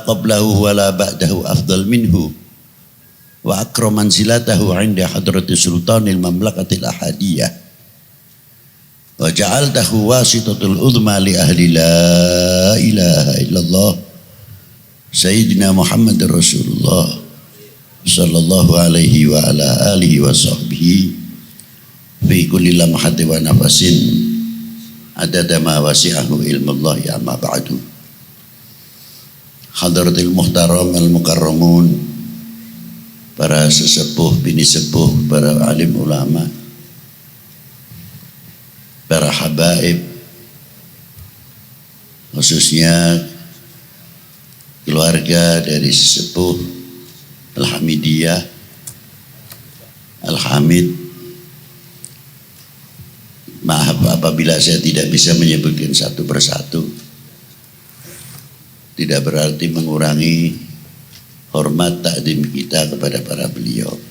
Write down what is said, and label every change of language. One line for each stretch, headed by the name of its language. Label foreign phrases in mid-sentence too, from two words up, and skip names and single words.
Arabic: قبله ولا بعده أفضل منه وأكرم منزلته عند حضرة سلطان المملكة الأحدية وجعلته واسطة العظمى لأهل لا إله إلا الله سيدنا محمد رسول الله صلى الله عليه وعلى آله وصحبه في كل لمحة ونفس عدد ما وسعه علم الله أما بعد. حضرة المحترم المكرمون,
Indonesian: para sesepuh, bini sepuh, para alim ulama, para habaib, khususnya keluarga dari sesepuh Al-Hamidiyah, Al-Hamid. Maaf apabila saya tidak bisa menyebutkan satu persatu, tidak berarti mengurangi hormat takdim kita kepada para beliau.